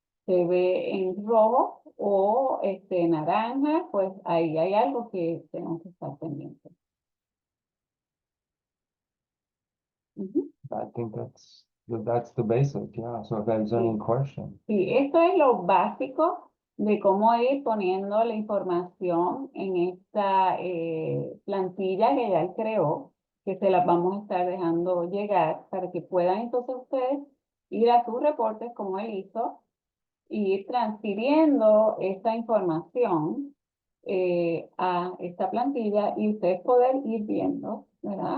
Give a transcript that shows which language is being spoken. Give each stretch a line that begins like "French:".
Spanish: Se ve en rojo o naranja, pues ahí hay algo que tenemos que estar pendientes.
English: I think that's the basic, yeah. So if there's any question.
Spanish: Sí, esto es lo básico de cómo ir poniendo la información en esta plantilla que ya él creó, que se las vamos a estar dejando llegar para que puedan entonces ustedes ir a sus reportes como él hizo y ir transfiriendo esta información a esta plantilla y ustedes poder ir viendo, ¿verdad?